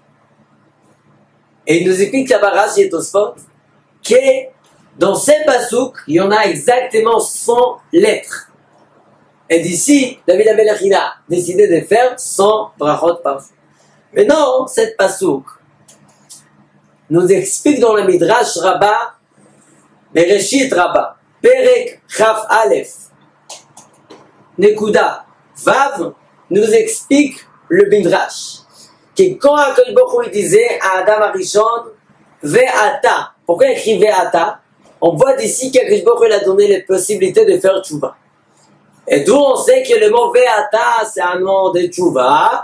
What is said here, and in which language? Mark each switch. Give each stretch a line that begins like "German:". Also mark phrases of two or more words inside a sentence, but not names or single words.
French: Et il nous explique la Rashi et Tosfot que dans ces pasuk, il y en a exactement 100 lettres. Et d'ici, David Amelech il a décidé de faire 100 brachot par jour. Mais non, cette pasuk nous explique dans le Midrash Rabbah, Bereshit Rabbah,
Hebrew: פרק כף אלף, נקודה וו,
French: nous explique le Midrash que quand
Hebrew: הקדוש ברוך הוא
French: disait à
Hebrew: אדם הראשון ועתה,
French: pourquoi il écrit Ve'ata? On voit d'ici qu'
Hebrew: הקדוש ברוך הוא
French: a donné les possibilités de faire tchouva. Et d'où on sait que le mot Ve'ata c'est un nom de tchouva.